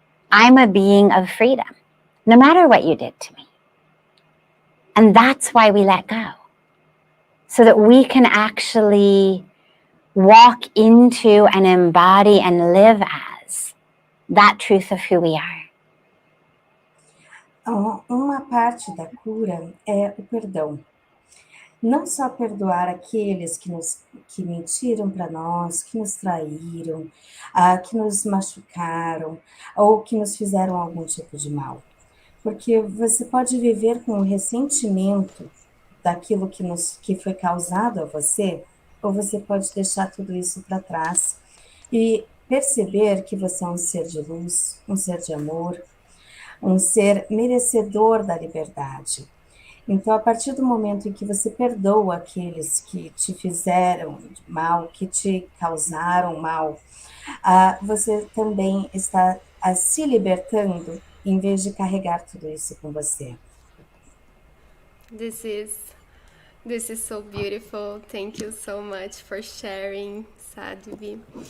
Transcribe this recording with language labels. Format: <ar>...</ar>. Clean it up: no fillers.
<en>I'm a being of freedom, no matter what you did to me. And that's why we let go. So that we can actually walk into and embody and live as that truth of who we are.</en> <pt>Uma parte da cura é o perdão. Não só perdoar aqueles que mentiram para nós, que nos traíram, que nos machucaram, ou que nos fizeram algum tipo de mal. Porque você pode viver com o ressentimento daquilo que foi causado a você, ou você pode deixar tudo isso para trás e perceber que você é um ser de luz, um ser de amor, um ser merecedor da liberdade. Então, a partir do momento em que você perdoa aqueles que te fizeram mal, que te causaram mal, você também está se libertando, em vez de carregar tudo isso com você.</pt> <en>This is This is so beautiful. Thank you so much for sharing, Sadhvi.</en>